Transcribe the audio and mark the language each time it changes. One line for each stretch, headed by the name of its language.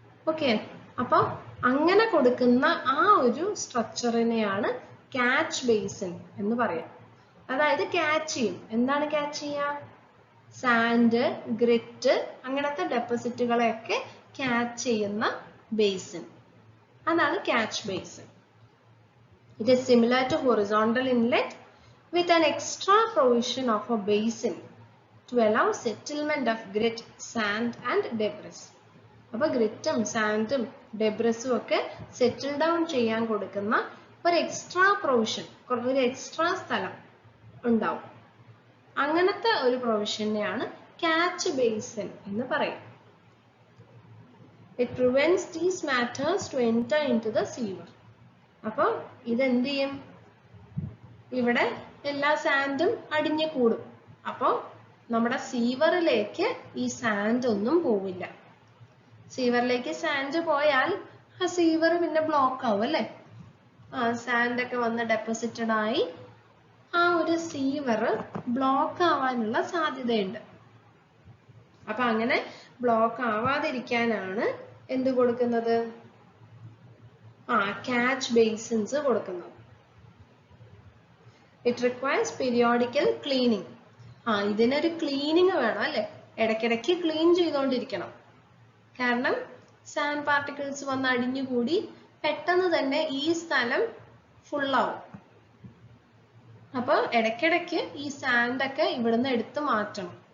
Malayalam: Okay, അപ്പൊ അങ്ങനെ കൊടുക്കുന്ന ആ ഒരു സ്ട്രക്ചറിനെയാണ് ക്യാച്ച് ബേസിൻ എന്ന് പറയാം. അതായത് ക്യാച്ച് ചെയ്യും. എന്താണ് ക്യാച്ച് ചെയ്യുക? സാൻഡ്, ഗ്രിറ്റ് അങ്ങനത്തെ ഡെപ്പോസിറ്റുകളെയൊക്കെ ക്യാച്ച് ചെയ്യുന്ന ബേസിൻ, അതാണ് catch basin.
English: It is similar to horizontal inlet with an extra provision of a basin to allow settlement of grit, sand and debris.
Malayalam: അപ്പൊ ഗ്രിറ്റും സാൻഡും ഡെബ്രിസും ഒക്കെ സെറ്റിൽ ഡൗൺ ചെയ്യാൻ കൊടുക്കുന്ന ഒരു എക്സ്ട്രാ പ്രൊവിഷൻ, ഒരു extra സ്ഥലം ഉണ്ടാവും. അങ്ങനത്തെ ഒരു പ്രൊവിഷനെയാണ് ക്യാച്ച് ബേസിൻ എന്ന് പറയും.
English: It prevents these matters to enter into the sewer.
Malayalam: അപ്പൊ ഇതെന്ത് ചെയ്യും? ഇവിടെ എല്ലാ സാൻഡും അടിഞ്ഞു കൂടും. അപ്പൊ നമ്മുടെ സീവറിലേക്ക് ഈ സാൻഡ് ഒന്നും പോവില്ല. സീവറിലേക്ക് സാൻഡ് പോയാൽ ആ സീവർ പിന്നെ ബ്ലോക്ക് ആവും അല്ലെ. സാൻഡ് ഒക്കെ വന്ന് ഡെപ്പോസിറ്റഡ് ആയി ആ ഒരു സീവർ ബ്ലോക്ക് ആവാനുള്ള സാധ്യതയുണ്ട്. അപ്പൊ അങ്ങനെ ബ്ലോക്ക് ആവാതിരിക്കാനാണ് എന്ത് കൊടുക്കുന്നത്? ക്യാച്ച് ബേസിൻസ് കൊടുക്കുന്നത്.
English: It requires periodical cleaning
Malayalam: ഇതിനൊരു ക്ലീനിങ് വേണം അല്ലെ, ഇടയ്ക്കിടയ്ക്ക് ക്ലീൻ ചെയ്തുകൊണ്ടിരിക്കണം. കാരണം സാൻഡ് പാർട്ടിക്കിൾസ് വന്ന് അടിഞ്ഞുകൂടി പെട്ടെന്ന് തന്നെ ഈ സ്ഥലം ഫുള്ളാവും. അപ്പൊ ഇടയ്ക്കിടയ്ക്ക് ഈ സാൻഡ് ഒക്കെ ഇവിടുന്ന് എടുത്ത് മാറ്റണം.